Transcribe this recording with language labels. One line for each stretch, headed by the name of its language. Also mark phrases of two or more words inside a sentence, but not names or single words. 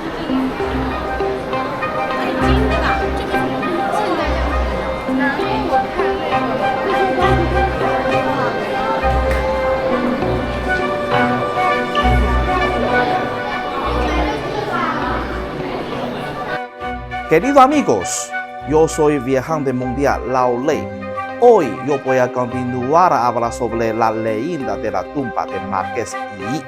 Chinese: 金的吧？这个怎么现在这样子的？哪里？我看
Spanish: Queridos amigos, yo soy viajante mundial Lao Lei. Hoy yo voy a continuar a hablar sobre la leyenda de la tumba de Marqués Yi.